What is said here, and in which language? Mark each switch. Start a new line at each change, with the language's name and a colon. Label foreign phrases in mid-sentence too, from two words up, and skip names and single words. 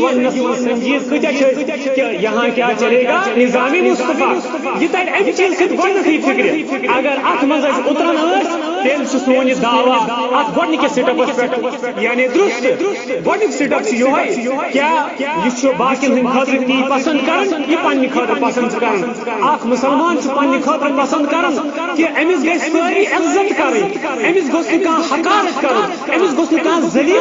Kashmiri: وننس منٛز سنجیٖد کۭتیاہ چھِ کہ
Urdu: یہاں کیا چلے گا نظام مصطفیٰ
Kashmiri: یہ تر امہِ چیٖز سۭتۍ گۄڈنیتھٕے فکرِ اگر اتھ منٛز أسۍ اُتران ٲسۍ تیل سون دعوی ات گۄڈنِکِس سٹیپس پٮ۪ٹھ یعنی درست گۄڈنیُک سٹیپ چھُ یِہوے کیٛاہ یہِ چھُ باقین ہٕنٛدِ خٲطرٕ تی پسند کران یہِ پننہِ خٲطرٕ پسند چھُ کران اکھ مُسلمان چھُ پننہِ خٲطرٕ پسند کران کہِ أمِس گژھِ سٲری عزت کرٕنۍ أمِس گوٚژھ نہٕ کانٛہہ حقارت کرُن أمِس گوٚژھ نہٕ کانٛہہ ذلیل